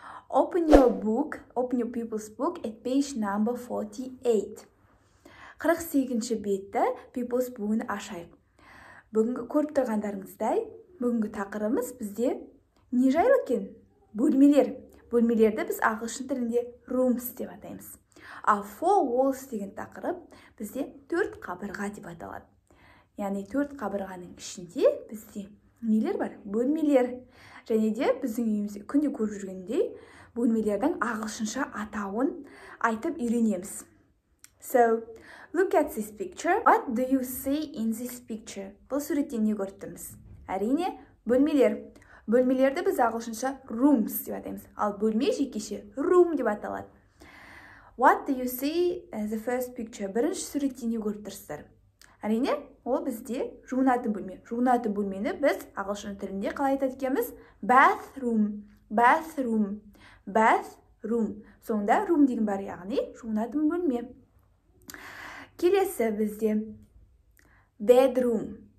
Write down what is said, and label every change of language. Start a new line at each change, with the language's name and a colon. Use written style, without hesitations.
English: Open your people's book at page number 48.
Kazakh: 48-ші бетті people's book'ын ашайық. Бүгінгі көріп тұрғандарыңыздай, бүгінгі тақырыбымыз бізде не жайлы екен? Бөлмелер. Бөлмелерді біз ағылшын тілінде rooms деп атаймыз. Ал four walls деген тақырып бізде 4 қабырға деп аталады. Яғни 4 қабырғаның ішінде бізде нелер бар? Бөлмелер. Және де біздің үйімізде күнде көріп жүргендей бөлмелердің ағылшынша атауын айтып үйренеміз.
English: So, look at this picture. What do you see in this picture?
Kazakh: Бұл суреттен не көріп тұрмыз? Әрине, бөлмелер. Бөлмелерді біз ағылшынша rooms деп атаймыз. Ал бөлме жекеше room деп аталады.
English: What do you see in the first picture?
Kazakh: Бірінші суреттен не көріп тұрсыздар? Әрине, ол бізде жуынатын бөлме. Жуынатын бөлмені біз ағылшын тілінде қалай айтады екенбіз?
English: Bathroom. Bathroom. Bathroom.
Kazakh: Соңында room деген бар, яғни жуынатын бөлме. Келесі бізде bedroom.